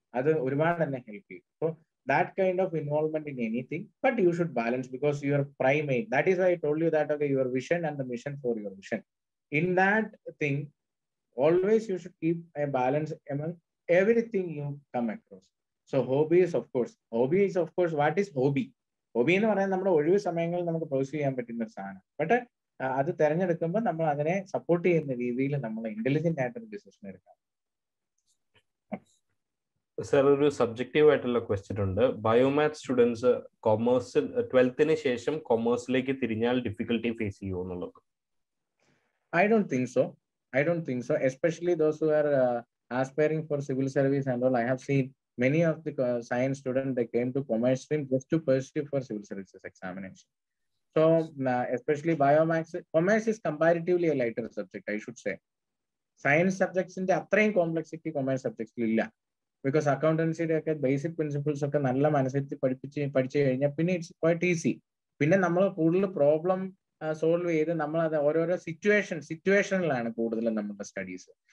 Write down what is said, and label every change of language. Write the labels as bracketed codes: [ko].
[en] That help you. So that kind of involvement in anything, but you should balance because your primate. That is why I told you that, okay, your vision and the mission for your vision. In that thing, always you should keep a balance among everything you come across. So hobby is of course, what is hobby? [ml] Hobby എന്ന് പറയാൻ നമ്മുടെ ഒഴിവ് സമയങ്ങളിൽ നമുക്ക് produce ചെയ്യാൻ പറ്റുന്ന ഒരു സാധനം. ബട്ട് അത് തിരഞ്ഞെടുക്കുമ്പോൾ നമ്മൾ അതിനെ സപ്പോർട്ട് ചെയ്യുന്ന രീതിയിൽ നമ്മൾ ഇന്റലിജന്റ് ആയിട്ടൊരു ഡിസിഷൻ എടുക്കാം. സർ, ഒരു സബ്ജക്റ്റീവ് ആയിട്ടുള്ള ക്വസ്റ്റ്യൻ ഉണ്ട്. ബയോമാത്ത് സ്റ്റുഡൻസ് കൊമേഴ്സിൽ 12th ശേഷം കൊമേഴ്സിലേക്ക് തിരിഞ്ഞാൽ ഡിഫിക്കൽട്ടി ഫേസ് ചെയ്യുമോ എന്നുള്ളത്. [en] I don't think so. I don't think so. Especially those who are aspiring for civil service and all. I have seen many of the science students, they came to commerce stream just to pursue for civil services examination. So especially biomax, commerce is comparatively a lighter subject, I should say. Science subjects in the [ml] അത്രയും complexity commerce സബ്ജക്ട്സിൽ ഇല്ല. Because അക്കൗണ്ടൻസിയുടെ ഒക്കെ basic principles ഒക്കെ നല്ല മനസ്സിൽ പഠിച്ചു കഴിഞ്ഞാൽ പിന്നെ [en] It's quite easy. [ml] പിന്നെ നമ്മൾ കൂടുതൽ പ്രോബ്ലം സോൾവ് ചെയ്ത് നമ്മൾ അത് ഓരോരോ സിറ്റുവേഷനിലാണ് കൂടുതലും നമ്മുടെ സ്റ്റഡീസ്.